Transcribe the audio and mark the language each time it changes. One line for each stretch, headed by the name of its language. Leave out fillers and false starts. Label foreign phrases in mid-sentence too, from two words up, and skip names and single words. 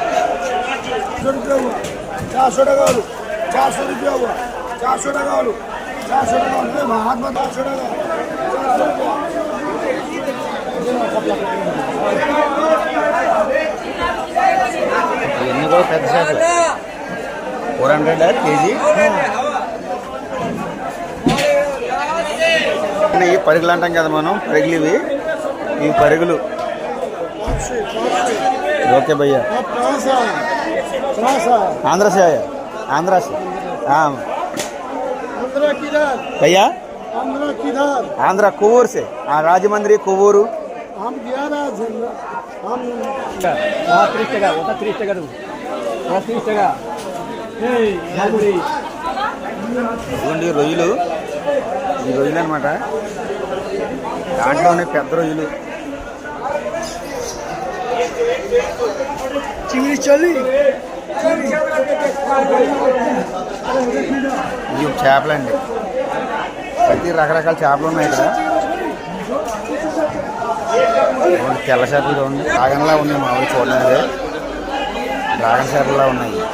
Hindi: 400 टका 400 रुपया हुआ. 400 टका 400 टका हाथ में 400 टका.
Telugu: ఇవన్నీ కూడా పెద్ద చేపలు. 400 కేజీ. ఈ పరుగులు అంటాం కదా మనం, పరుగులు ఇవి. ఈ పరుగులు ఓకే భయ్యా.
Hindi: आंध्र से आया? आंध्र से? हाँ भैया, आंध्र कोवूर से. हाँ, राजमंद्री कोवूरू. हम गया ना हम 30 टका होता. 30 टका दो. 30 टका.
Telugu: ఇదిగోండి రొయ్యలు. ఈ రొయ్యలు అనమాట. దాంట్లోనే పెద్ద రొయ్యలు.
Hindi: चिंगड़ी चली.
Telugu: ఇవి చేపలు అండి. ప్రతి రకరకాల చేపలు ఉన్నాయి ఇక్కడ. తెల్ల చేపలు చూడండి, డ్రాగన్లా ఉన్నాయి. మామూలు చూడలేదు, డ్రాగన్ చేపల్లా ఉన్నాయి.